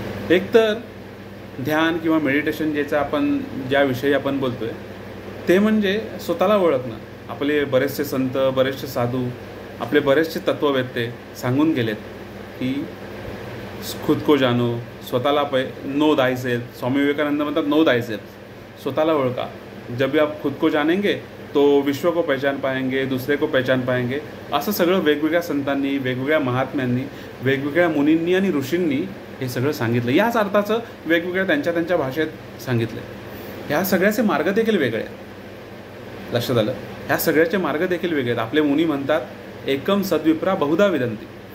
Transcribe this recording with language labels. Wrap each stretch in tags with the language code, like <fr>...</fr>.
<mr>एक तर ध्यान किंवा मेडिटेशन ज्याविषयी आपण बोलतोय ते म्हणजे स्वतःला ओळखणं. आपले बरेचसे संत, बरेचसे साधू, आपले बरेचसे तत्ववेत्ते सांगून गेलेत की</mr> <hi>खुद को जानो,</hi> <mr>स्वतःला</mr> <en>Know thyself.</en> <mr>स्वामी विवेकानंद म्हणतात</mr> <en>know thyself,</en> <mr>स्वतःला ओळखा.</mr> <hi>जब भी आप खुद को जानेंगे तो विश्व को पहचान पाएंगे, दूसरे को पहचान पाएंगे.</hi> <mr>असं सगळं वेगवेगळ्या संतांनी, वेगवेगळ्या महात्म्यांनी, वेगवेगळ्या मुनींनी आणि ऋषींनी हे सगळं सांगितलं. याच अर्थाचं वेगवेगळ्या त्यांच्या भाषेत सांगितलं. ह्या सगळ्याचे मार्ग देखील वेगळे आहेत. लक्षात आलं? ह्या सगळ्याचे मार्ग देखील वेगळे आहेत. आपले मुनी म्हणतात</mr> <sa>एकम सद्विप्रा बहुधा विदंती.</sa>